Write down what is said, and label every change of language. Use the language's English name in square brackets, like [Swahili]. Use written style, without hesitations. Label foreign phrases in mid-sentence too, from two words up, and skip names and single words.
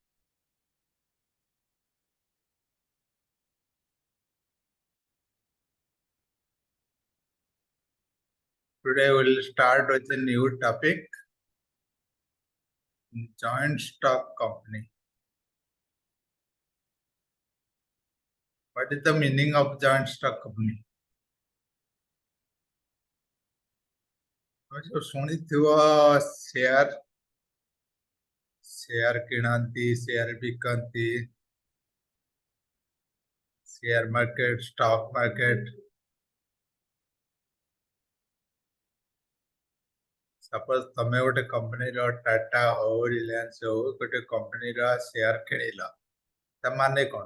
[English] Today we'll start with a new topic, joint stock company. What is the meaning of joint stock company? [Odia] ଶୁଣିଥିବ ସେୟାର କିଣନ୍ତି, ସେୟାର ବିକନ୍ତି, [English] share market, stock market. [Odia] ସପୋଜ ତମେ ଗୋଟେ କମ୍ପାନୀର ଟାଟା ହଉ, ରିଲାଏନ୍ସ ହଉ, ଗୋଟେ କମ୍ପାନୀର ସେୟାର କିଣିଲ, ତା ମାନେ କ'ଣ?